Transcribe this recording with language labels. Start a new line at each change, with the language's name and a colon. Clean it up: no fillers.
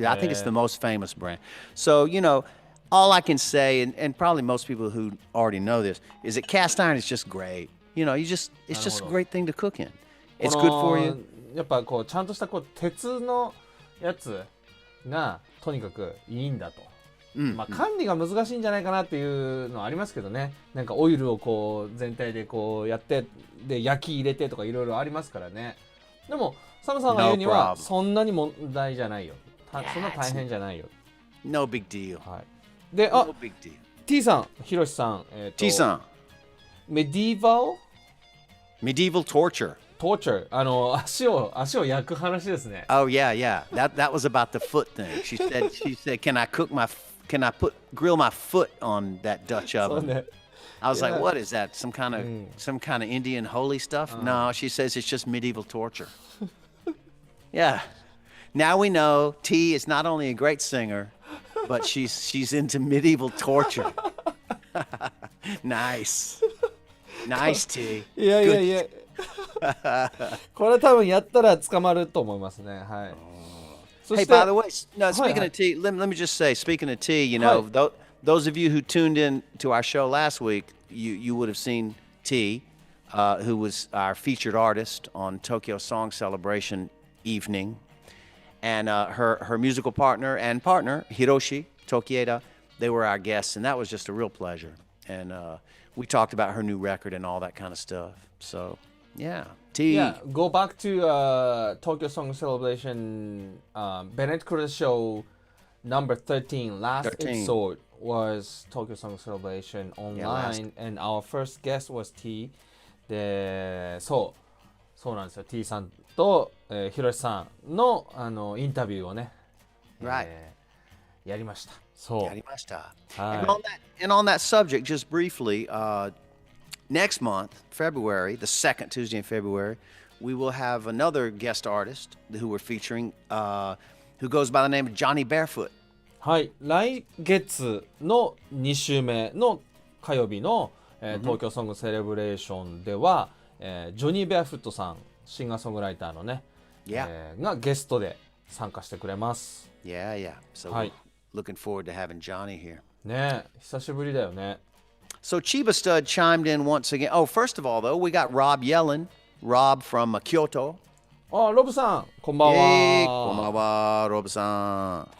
English: I think it's the most famous brand. So, you know, all I can say, and probably most people who already know this, is that cast iron is just great. You know, it's just a great thing to cook in. It's good for you.
Japanese: やっぱこうちゃんとしたこう鉄のやつがとにかくいいんだと、まあ管理が難しいんじゃないかなっていうのはありますけどね。なんかオイルをこう全体でこうやってで焼き入れてとかいろいろありますからね。でもサムさんが言うにはそんなに問題じゃないよ。そんな大変じゃないよ。
English: No big deal.
Japanese: はい。で、
English: No big deal.
Japanese: T さん、ひろしさん、 T さん。
English: Medieval torture.
Japanese: torture 足を焼く話ですね。
English: Oh yeah. That was about the foot thing. She said, can I grill my foot on that Dutch
Japanese: そう
English: oven?
Japanese: ね。
English: I was like, what is that? Some kind of Indian holy stuff? No, she says it's just medieval torture. Yeah. Now we know T is not only a great singer, but she's into medieval torture. Nice. Nice, T.
Japanese: いやいやいや。これ多分やったら捕まると思いますね。はい。
English: Hey, by the way, no, speaking of T, let me just say, speaking of T, you know, those of you who tuned in to our show last week, you would have seen T, who was our featured artist on Tokyo Song Celebration evening, and her musical partner, Hiroshi Tokieda, they were our guests, and that was just a real pleasure. And we talked about her new record and all that kind of stuff. So, yeah. T. Yeah, go back to Tokyo Song Celebration, Bennett-Kuroda Show number 13. Last episode was Tokyo Song Celebration online, and our first guest was T.
Japanese: で、そうなんですよ。 T さんと、ひろしさんの、インタビューをね、
English: Right.
Japanese: やりました。そう。やりました。はい。
English: And on that subject, just briefly, next month, February, the second Tuesday in February, we will have another guest artist who we're featuring, who goes by the name of Johnny Barefoot.
Japanese: はい、来月の2週目の火曜日の、東京ソングセレブレーションでは、ジョニー・ベアフットさん、シンガーソングライターのね、がゲストで参加してくれます。
English: Yeah. So looking forward to having Johnny here.
Japanese: ね、久しぶりだよね。
English: So Chiba Stud chimed in once again. Oh, first of all, though, we got Rob Yellen. Rob from Kyoto.
Japanese: あ、ロブさん、こんばんは。 Hey, こんばんは、ロブさん。